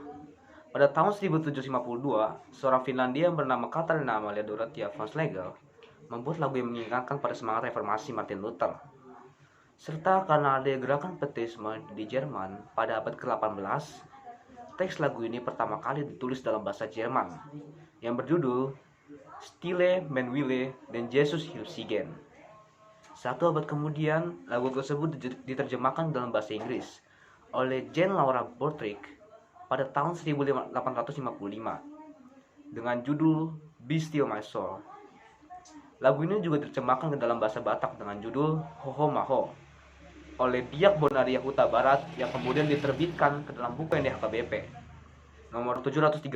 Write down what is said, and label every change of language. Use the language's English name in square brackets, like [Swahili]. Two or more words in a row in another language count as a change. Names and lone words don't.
[Indonesian] Pada tahun 1752, seorang Finlandia yang bernama Katarina Amalia Dorothea von Schlegel membuat lagu yang mengingatkan pada semangat reformasi Martin Luther. Serta karena ada gerakan Pietisme di Jerman pada abad ke-18, Teks lagu ini pertama kali ditulis dalam bahasa Jerman yang berjudul Stille mein Wille dan Jesus hilft siegen. 1 abad kemudian, lagu tersebut diterjemahkan dalam bahasa Inggris oleh Jean Laura Bortrick pada tahun 1855 dengan judul Be Still My Soul. Lagu ini juga diterjemahkan ke dalam bahasa Batak dengan judul Hoho Maho oleh Biak Bonaria Huta Barat yang kemudian diterbitkan ke dalam buku NDHKBP nomor 735.